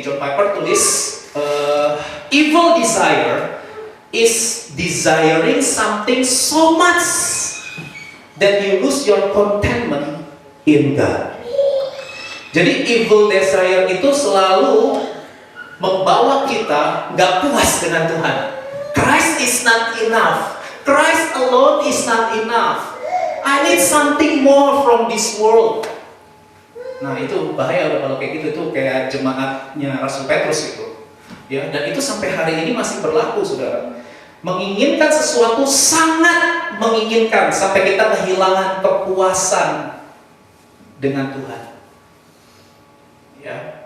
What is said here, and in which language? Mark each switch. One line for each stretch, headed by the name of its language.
English: John Piper tulis evil desire is desiring something so much that you lose your contentment in God.
Indonesian: Jadi evil desire itu selalu membawa kita nggak puas dengan Tuhan.
English: Christ is not enough. Christ alone is not enough. I need something more from this world.
Indonesian: Nah itu bahaya kalau kayak gitu, itu kayak jemaatnya Rasul Petrus itu. Ya, dan itu sampai hari ini masih berlaku, saudara. Menginginkan sesuatu, sangat menginginkan sampai kita kehilangan kepuasan dengan Tuhan. Ya.